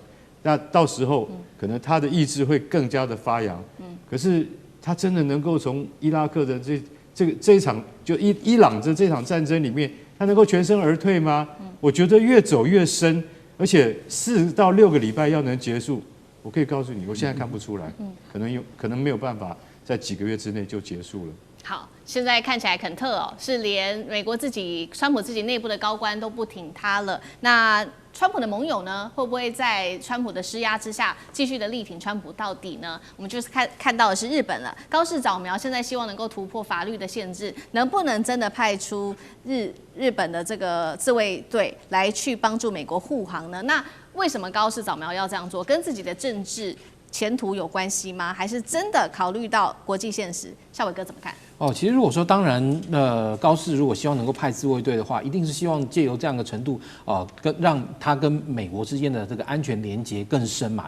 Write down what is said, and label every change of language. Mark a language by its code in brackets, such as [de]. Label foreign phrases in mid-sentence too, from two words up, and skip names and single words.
[zh] 那到時候可能他的意志會更加的發揚。可是他真的能夠從伊拉克的這一場就伊朗的這場戰爭裡面，他能夠全身而退嗎？我覺得越走越深，而且4到6個禮拜要能結束，我可以告訴你，我現在看不出來，可能沒有辦法在幾個月之內就結束了。好，現在看起來肯特哦，是連美國川普自己內部的高官都不挺他了。那川普的盟友呢，會不會在川普的施壓之下，繼續的力挺川普到底呢？我們就是看到的是日本了，高市早苗現在希望能夠突破法律的限制，能不能真的派出日本的這個自衛隊來去幫助美國護航呢？那為什麼高市早苗要這樣做？跟自己的政治前途有關係嗎？還是真的考慮到國際現實？孝瑋哥怎麼看？其實如果說當然，高市如果希望能夠派自衛隊的話，一定是希望借由這樣的程度，讓他跟美國之間的這個安全連結更深嘛。